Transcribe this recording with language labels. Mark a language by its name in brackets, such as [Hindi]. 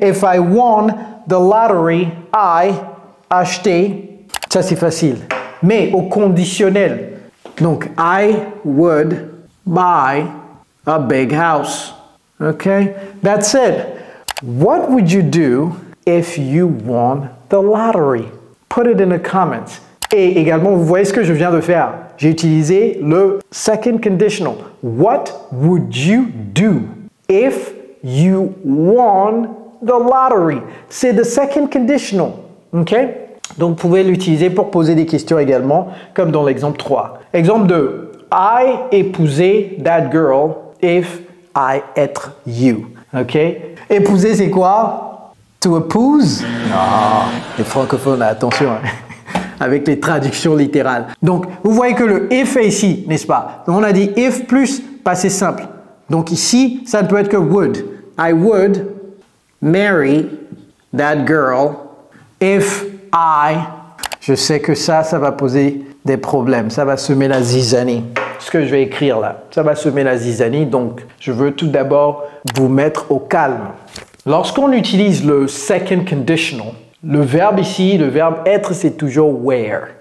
[English] If I won the lottery, I acheté. [French] Ça, c'est facile. Mais au conditionnel. Donc, [English] I would buy a big house. Okay? That's it. What would you do if you won the lottery? Put it in the comments. [French] Et également, vous voyez ce que je viens de faire. J'ai utilisé le second conditional. [English] What would you do if you won the lottery? [French] C'est the second conditional. OK? Donc, vous pouvez l'utiliser pour poser des questions également, comme dans l'exemple 3. Exemple 2. [English] I épouser that girl if I être you. [French] OK? Épouser, c'est quoi? To épouse? Non, les francophones, attention. Hein. Avec les traductions littérales. Donc, vous voyez que le if est ici, n'est-ce pas? Donc, on a dit if plus passé simple. Donc, ici, ça ne peut être que would. [English] I would marry that girl if I... [French] Je sais que ça va poser des problèmes. Ça va semer la zizanie. Ce que je vais écrire là, ça va semer la zizanie. Donc, je veux tout d'abord vous mettre au calme. Lorsqu'on utilise le second conditional, le verbe ici, le verbe être, c'est toujours were.